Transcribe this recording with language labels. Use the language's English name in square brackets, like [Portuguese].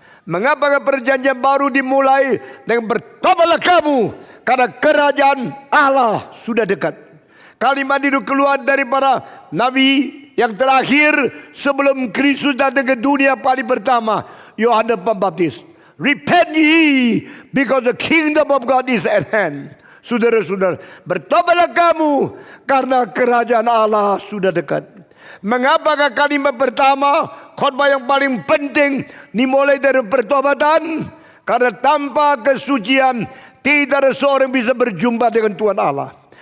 [Indonesian] Mengapa perjanjian baru dimulai dengan bertobatlah kamu karena kerajaan Allah sudah dekat. Kalimat itu keluar dari para nabi yang terakhir sebelum Kristus datang ke dunia kali pertama, Yohanes Pembaptis. [English] Repent ye, because the kingdom of God is at hand. [Indonesian] Saudara-saudara, bertobatlah kamu karena kerajaan Allah sudah dekat. Mengapa kalimat pertama, khotbah yang paling penting dimulai dari pertobatan? Karena tanpa kesucian tidak ada seorang bisa berjumpa dengan Tuhan Allah.